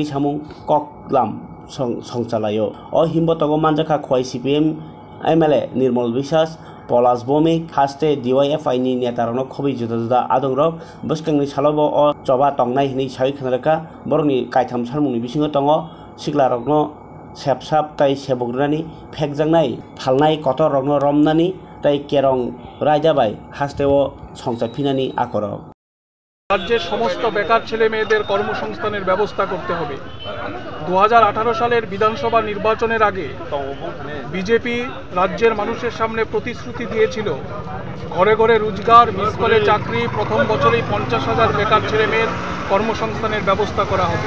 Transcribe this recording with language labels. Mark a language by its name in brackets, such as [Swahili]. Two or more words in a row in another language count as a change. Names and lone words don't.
[Kok Borok] Samung Kok Lam Songchalayo O Himbotogo Manjaka Khoi CPM MLA Nirmal Biswas Polas Bomi Haste DYF Aini Netarano Khobi Juda Adongrok Baskangni Salobo O Choba Tongnai Hini Sai Khanraka Borni Kaitam Sarmuni Bisingo Tongo Siklarokno Sepsap Tai Sebograni Phekjangnai Phalnai Kotor Rogno Romnani Tai Kerong Rajabai Hasteo Songchaphinani Akorok [Bangla] রাজ্যের সমস্ত বেকার ছেলে মেয়েদের কর্মসংস্থানের ব্যবস্থা করতে হবে। 2018 সালের বিধানসভা নির্বাচনের আগে বিজেপি রাজ্যের মানুষের সামনে প্রতিশ্রুতি দিয়েছিল ঘরে ঘরে রোজগার, মিস কলে চাকরি, প্রথম বছরেই 50,000 বেকার ছেলে মেয়ের কর্মসংস্থানের ব্যবস্থা করা হবে।